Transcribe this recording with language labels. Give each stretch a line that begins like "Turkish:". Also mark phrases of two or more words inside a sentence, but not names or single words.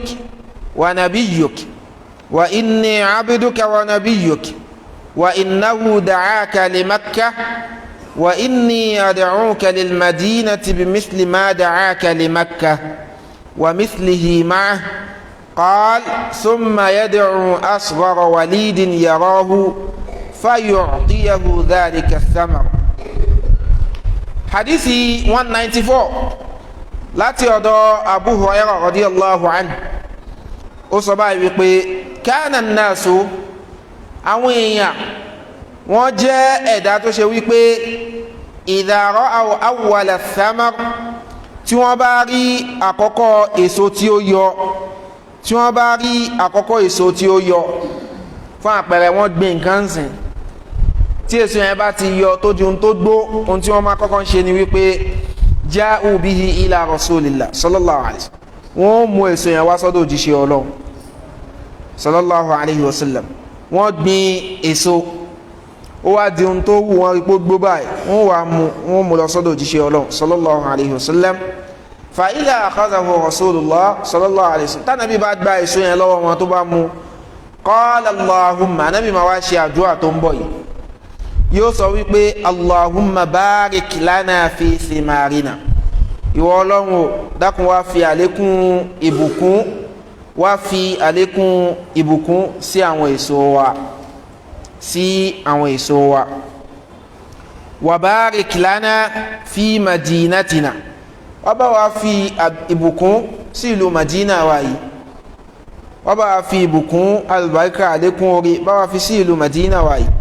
Arabic: ونبيك وإني عبدك ونبيك وإنه دعاك لمكة وإني أدعوك للمدينة بمثل ما دعاك لمكة ومثله معه قال ثم يدعو أصغر وليد يراه فيعطيه ذلك الثمر.
Yoruba: Hadithi 194 láti ọ̀dọ̀ Abu Hurairah
Arabic: رضي الله عنه.
Yoruba: Ó sọ báyìí wípé
Arabic: كان الناس,
Yoruba: àwọn èèyàn wọ́n jẹ́ ẹ̀dá tó ṣe wípé
Arabic: إذا رأوا أول الثمر,
Yoruba: tí wọ́n bá rí àkọ́kọ́ èso tí ó yọ, fún àpẹẹrẹ wọ́n gbìn nǹkan sìn, tí èso yẹn bá ti yọ tó di ohun tó gbó, ohun tí wọ́n máa kọ́kọ́ ń ṣe ni wípé
Arabic: جاءوا به إلى رسول الله صلى الله عليه وسلم,
Yoruba: wọ́n mú èso yẹn wá sọ́dọ̀ òjíṣẹ́ Ọlọ́run
Arabic: صلى الله عليه وسلم.
Yoruba: wọ́n gbìn èso, ó wá di ohun tó wù wọ́n rí pé gbó báyìí, wọ́n mú lọ sọ́dọ̀ òjíṣẹ́ Ọlọ́run
Arabic: صلى الله عليه وسلم. فإذا أخذه رسول الله صلى الله عليه وسلم,
Yoruba: tánàbí bá gba èso yẹn lọ́wọ́ wọn tó bá mú,
Arabic: قال اللهم,
Yoruba: anábì máa wá ṣe àdúrà tó ń bọ̀ yìí, yóò sọ wípé
Arabic: اللهم بارك لنا في ثمارنا,
Yoruba: ìwọ Ọlọ́run o dákun wá fi àlékún ìbùkún sí àwọn èso wa,
Arabic: وبارك لنا في مدينتنا,
Yoruba: wá bá wa fi ìbùkún sí ìlú Madina wa yìí, wá bá wa fi ìbùkún albarika àlékún orí bá wa fi sí ìlú Madina wa yìí.